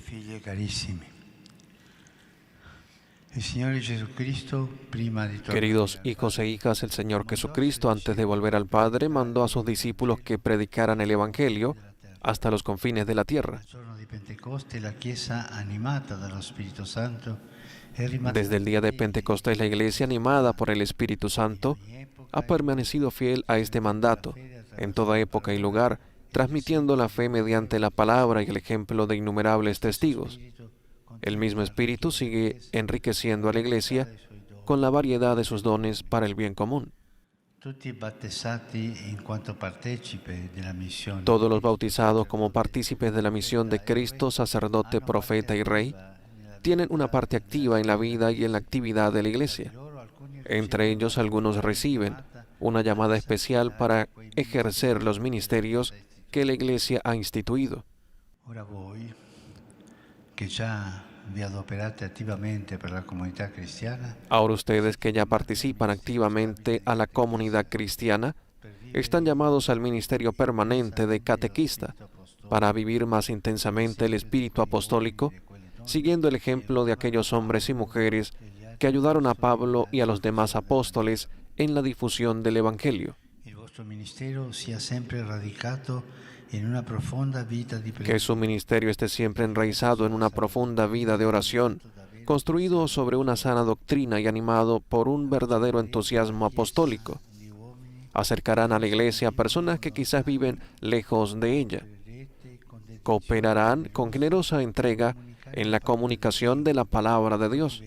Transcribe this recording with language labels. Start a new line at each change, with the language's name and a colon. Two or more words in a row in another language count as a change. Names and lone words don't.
Italian: Figli carissimi, el Signore Jesucristo, prima di tornare
Spanish: Queridos hijos e hijas, el Señor Jesucristo, antes de volver al Padre, mandó a sus discípulos que predicaran el Evangelio hasta los confines de la tierra.
Italian: il giorno di Pentecoste, la Chiesa, animata dallo Spirito Santo, è rimasta
Spanish: Desde el día de Pentecostés, la Iglesia, animada por el Espíritu Santo, ha permanecido fiel a este mandato en toda época y lugar, transmitiendo la fe mediante la palabra y el ejemplo de innumerables testigos. El mismo Espíritu sigue enriqueciendo a la Iglesia con la variedad de sus dones para el bien común.
Italian: tutti battezzati in quanto partecipe della missione.
Spanish: Todos los bautizados como partícipes de la misión de Cristo, sacerdote, profeta y rey, tienen una parte activa en la vida y en la actividad de la Iglesia. Entre ellos, algunos reciben una llamada especial para ejercer los ministerios que la Iglesia ha instituido.
Italian: Ora voi, che già vi adoperate attivamente per la comunità cristiana,
Spanish: Ahora ustedes que ya participan activamente a la comunidad cristiana, están llamados al ministerio permanente de catequista para vivir más intensamente el espíritu apostólico, siguiendo el ejemplo de aquellos hombres y mujeres que ayudaron a Pablo y a los demás apóstoles en la difusión del Evangelio.
Italian: il vostro ministero sia sempre radicato in una profonda vita di
Spanish: Que su ministerio esté siempre enraizado en una profunda vida de oración, construido sobre una sana doctrina y animado por un verdadero entusiasmo apostólico. Acercarán a la Iglesia a personas que quizás viven lejos de ella. Cooperarán con generosa entrega en la comunicación de la palabra de Dios.